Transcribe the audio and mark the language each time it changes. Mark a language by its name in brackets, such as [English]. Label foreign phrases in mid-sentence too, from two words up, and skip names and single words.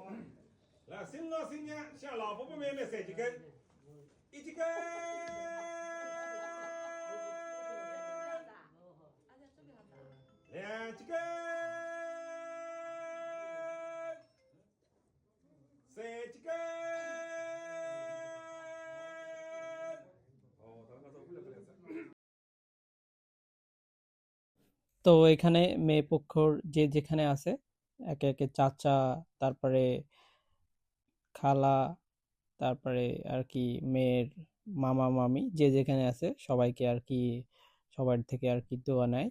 [Chinese] 来，新郎新娘向老伯伯妹妹三只根，一只根，两只根，三只根。哦，大家都不了不了噻。 [Bangla] তো এখানে মেয়ে পক্ষর যে যেখানে আছে একে একে চাচা, তারপরে খালা, তারপরে আর কি মেয়ের মামা মামি যে যেখানে আছে সবাইকে আর কি সবার থেকে আর কি দোয়া নেয়।